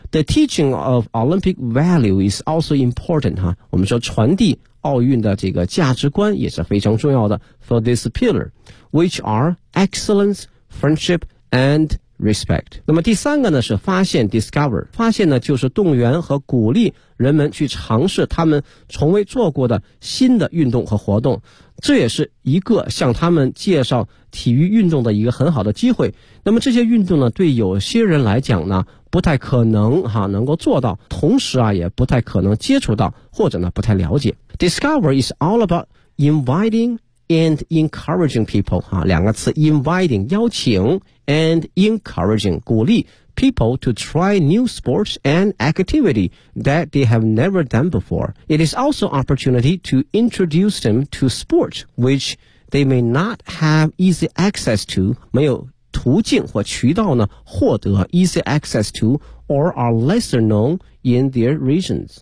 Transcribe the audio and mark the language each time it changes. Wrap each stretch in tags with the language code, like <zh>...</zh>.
<en>The teaching of Olympic value is also important</en> <zh>我们说传递奥运的这个价值观也是非常重要的</zh> <en>for this pillar which are excellence, friendship and respect。</en> <zh>那么第三个呢是发现 discover， 发现呢就是动员和鼓励人们去尝试他们从未做过的新的运动和活动，这也是一个向他们介绍体育运动的一个很好的机会。那么这些运动呢对有些人来讲呢不太可能哈能够做到，同时啊也不太可能接触到或者呢不太了解。</zh> <en>discover is all about invitingand encouraging people，</en> <zh>哈，两个词</zh> <en>inviting 邀请 and encouraging 鼓励 people to try new sports and activity that they have never done before。 It is also opportunity to introduce them to sports which they may not have easy access to，</en> <zh>没有途径或渠道呢获得</zh> <en>easy access to or are lesser known in their regions。</en>